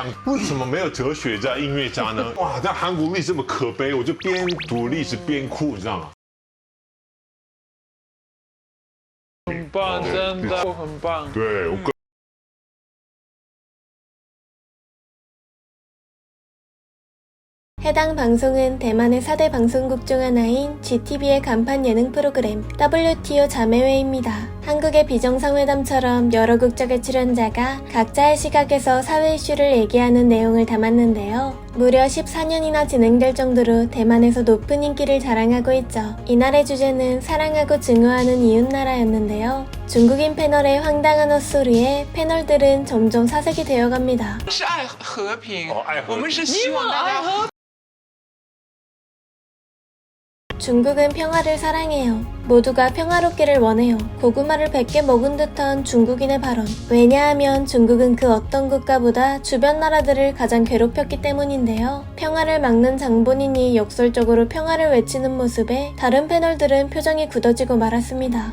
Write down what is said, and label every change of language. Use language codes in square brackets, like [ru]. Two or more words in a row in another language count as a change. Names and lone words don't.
[zh] 为什么没有哲学家、音乐家呢？哇，在韩国历史这么可悲，我就边读历史边哭，你知道吗？很棒，真的很棒。对，我。 [ko] 해당 방송은 대만의 4대 방송국 중 하나인 GTV의 간판 예능 프로그램 WTO 자매회입니다. 한국의 비정상회담처럼 여러 국적의 출연자가 각자의 시각에서 사회 이슈를 얘기하는 내용을 담았는데요. 무려 14년이나 진행될 정도로 대만에서 높은 인기를 자랑하고 있죠. 이날의 주제는 사랑하고 증오하는 이웃나라였는데요. 중국인 패널의 황당한 헛소리에 패널들은 점점 사색이 되어갑니다. [zh] 是爱和平，爱和平我们是希望大家和。 [ko] 중국은 평화를 사랑해요. 모두가 평화롭기를 원해요. 고구마를 100개 먹은 듯한 중국인의 발언. 왜냐하면 중국은 그 어떤 국가보다 주변 나라들을 가장 괴롭혔기 때문인데요. 평화를 막는 장본인이 역설적으로 평화를 외치는 모습에 다른 패널들은 표정이 굳어지고 말았습니다.